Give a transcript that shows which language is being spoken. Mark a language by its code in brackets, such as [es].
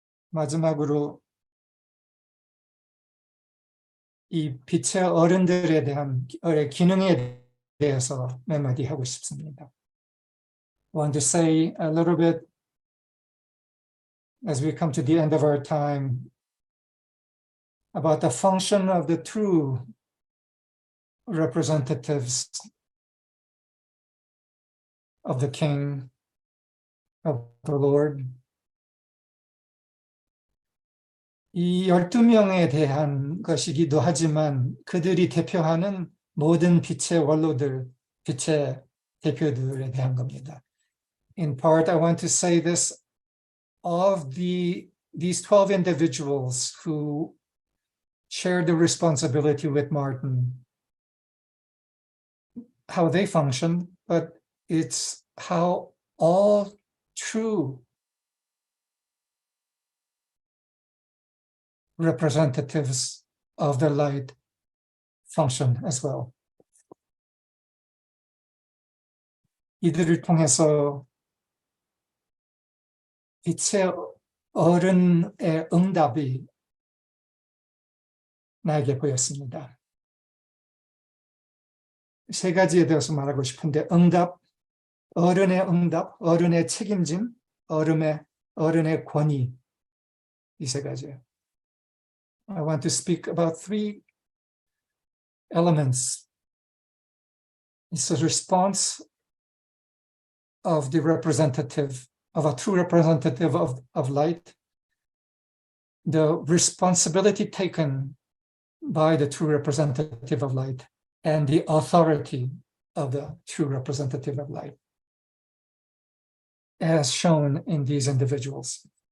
[ko] 마지막으로 이 빛의 어른들에 대한 기능에 대해서 몇 마디 하고 싶습니다. [en] I want to say a little bit as we come to the end of our time about the function of the true representatives of the King, of the Lord. [ko] 이 12명에 대한 것이기도 하지만 그들이 대표하는 모든 빛의 원로들, 빛의 대표들에 대한 겁니다. [en] In part, I want to say this of these 12 individuals who share the responsibility with Martin, how they function, but it's how all true representatives of the light function as well. [ko] 이들을 통해서 빛의 어른의 응답이 나에게 보였습니다. 세 가지에 대해서 말하고 싶은데, 응답, 어른의 응답, 어른의 책임짐, 어른의 권위, 이 세 가지예요. [en] I want to speak about three elements. It's a response of the representative, of a true representative of light, the responsibility taken by the true representative of light and the authority of the true representative of light, as shown in these individuals.